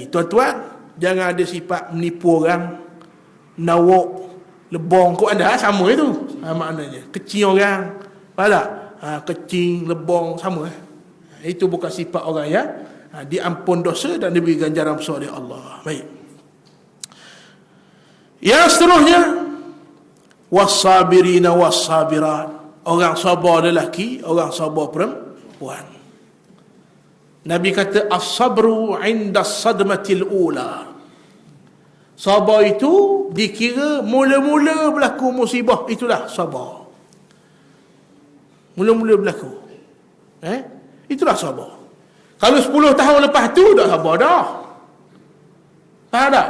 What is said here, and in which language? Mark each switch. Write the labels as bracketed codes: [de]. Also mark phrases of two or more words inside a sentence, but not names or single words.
[ms] Tuan-tuan, jangan ada sifat menipu orang, menawak, lebong. Kau anda sama itu. Maknanya, kecil orang. Faham tak? Kecil, lebong, sama. Itu bukan sifat orang ya. Diampun dosa dan diberi ganjaran besar oleh Allah. Baik. Yang seterusnya, [ar] والصابرين والصابرات. [ms] Orang sabar lelaki, orang sabar perempuan. Nabi kata [ar] الصبر عند الصدمة الأولى. [ms] Sabar itu dikira mula-mula berlaku musibah, itulah sabar. Mula-mula berlaku. Itulah sabar. Kalau 10 tahun lepas tu dah sabar dah. Faham tak?